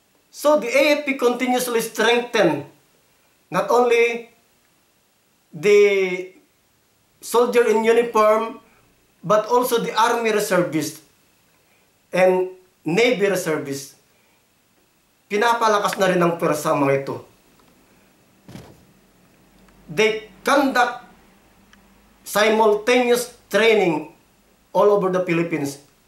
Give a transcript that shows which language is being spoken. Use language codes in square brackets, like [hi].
[en] So the AFP continuously strengthened not only the soldier in uniform but also the Army reservists and Navy reservists. [tl] Pinapalakas na rin ang pwersa mga ito. [en] They conduct simultaneous training all over the Philippines.